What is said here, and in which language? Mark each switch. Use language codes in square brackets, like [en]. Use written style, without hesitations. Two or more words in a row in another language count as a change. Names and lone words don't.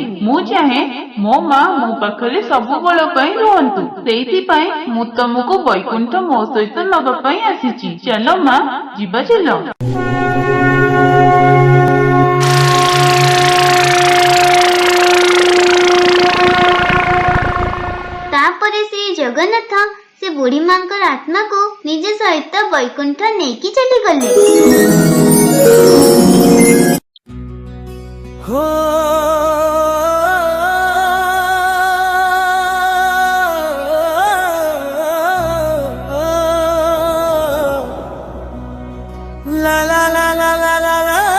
[or] ମୁଁ ଚାହେଁ ମୋ ମାଁ ମୋ ପାଖରେ ସବୁ ବେଳେ ପାଇଁ ରହନ୍ତୁ, ସେଇଥି ପାଇଁ ମୁଁ ତୁମକୁ ବୈକୁଣ୍ଠ ମୋ ସହିତ ନବା ପାଇଁ ଆସିଛି। ଚାଲ ମାଁ ଯିବା ଚାଲ। ତାପରେ ଶ୍ରୀ ଜଗନ୍ନାଥ ସେ ବୁଢ଼ୀ ମାଁ ଆତ୍ମାକୁ ନିଜ ସହିତ ବୈକୁଣ୍ଠ ନେଇକି ଚାଲି ଗଲେ। हो ला ला ला ला ला ला ला